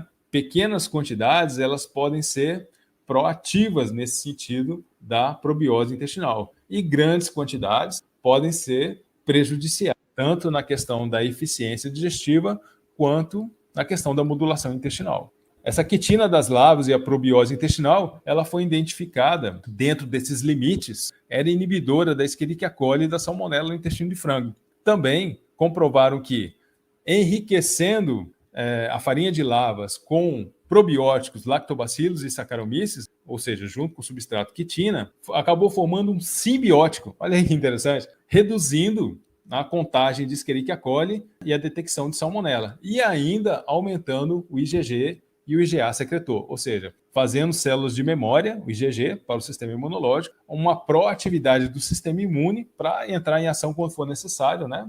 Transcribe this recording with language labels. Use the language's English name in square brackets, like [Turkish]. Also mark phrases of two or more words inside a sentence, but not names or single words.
[Portuguese] Pequenas quantidades elas podem ser proativas nesse sentido da probiose intestinal e grandes quantidades podem ser prejudiciais, tanto na questão da eficiência digestiva quanto na questão da modulação intestinal. Essa quitina das larvas e a probiose intestinal, ela foi identificada dentro desses limites, era inibidora da Escherichia coli e da salmonella no intestino de frango. Também comprovaram que enriquecendo a farinha de larvas com probióticos, lactobacillus e Saccharomyces, ou seja, junto com o substrato quitina, acabou formando um simbiótico. Olha aí que interessante, reduzindo a contagem de Escherichia coli e a detecção de salmonella, e ainda aumentando o IgG e o IgA secretor, ou seja, fazendo células de memória, o IgG, para o sistema imunológico, uma proatividade do sistema imune para entrar em ação quando for necessário, né?